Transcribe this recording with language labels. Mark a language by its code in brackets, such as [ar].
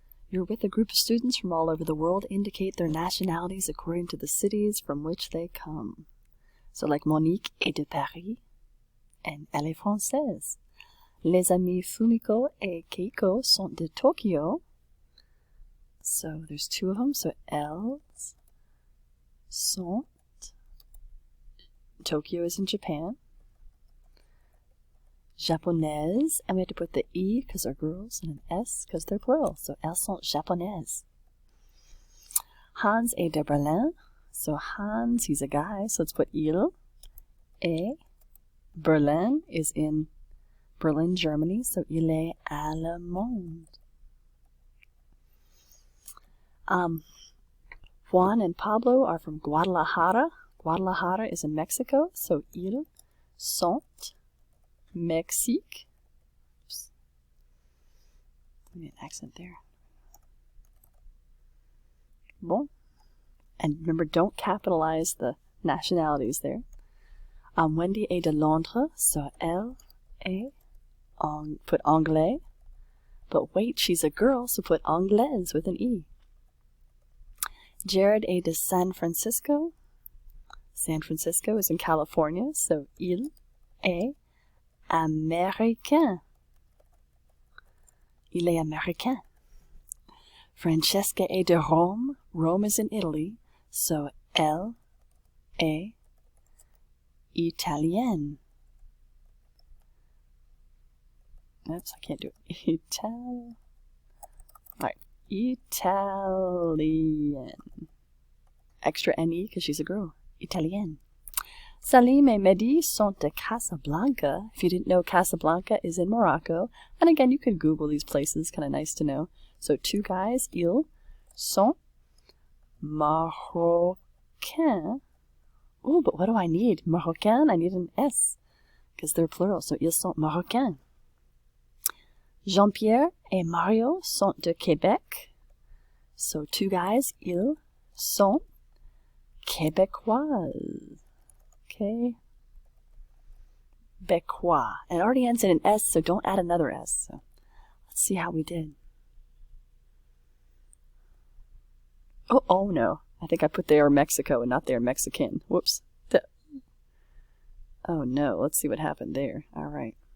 [en] You're with a group of students from all over the world. Indicate their nationalities according to the cities from which they come. So like [fr] Monique est de Paris, and elle est française. Les amis Fumiko et Keiko sont de Tokyo. [en] So there's two of them, so [fr] elles sont. [en] Tokyo is in Japan. Japonaises, and we have to put the E because they're girls and an S because they're plural. [fr] So elles sont japonaises. Hans est de Berlin. [en] So Hans, he's a guy, so let's put il. Et Berlin is in Berlin, Germany, so [fr] il est allemand. [en] Juan and Pablo are from Guadalajara. Guadalajara is in Mexico, so [fr] ils sont Mexique. [en] Oops. Let me an accent there. [fr] Bon. [en] And remember, don't capitalize the nationalities there. [fr] Wendy est de Londres, so elle est, put anglais. [en] But wait, she's a girl, so put anglaise with an E. [fr] Jared est de [en] San Francisco. San Francisco is in California, so [fr] il est américain. Il est américain. Francesca est de Rome. [en] Rome is in Italy, so [fr] elle est italienne. [en] Oops, I can't do it. Alright, Italian. Extra N-E because she's a girl. [fr] Italienne. Salim et Mehdi sont de Casablanca. [en] If you didn't know, Casablanca is in Morocco. And again, you could Google these places. Kind of nice to know. So two guys, [fr] ils sont Marocains. [en] Oh, but what do I need? Marocain? I need an S because they're plural. [fr] So ils sont Marocains. Jean-Pierre et Mario sont de Québec. [en] So two guys, [fr] ils sont Québécois. Okay. Québécois. [en] And it already ends in an S, so don't add another S. So let's see how we did. Oh no. I think I put they are Mexico and not they are Mexican. Whoops. Oh no. Let's see what happened there. All right.